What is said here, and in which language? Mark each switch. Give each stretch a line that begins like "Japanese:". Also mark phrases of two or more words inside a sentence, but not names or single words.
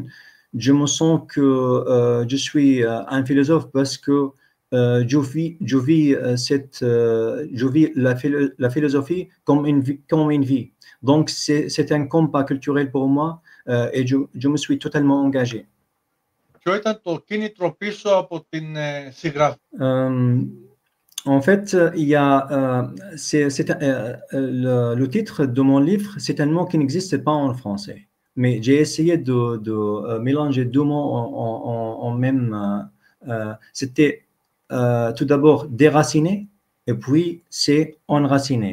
French: Je me sens que je suis un philosophe parce que je vis la philosophie comme une vie. Donc, c'est un combat culturel pour moi et je me suis totalement engagé.
Greek: Ποιο ήταν το κίνητρο πίσω από την συγγραφή?
French: En fait, il y a le titre de mon livre, c'est un mot qui n'existe pas en français. Mais j'ai essayé de mélanger deux mots en même. C'était tout d'abord déraciner et puis c'est enraciner.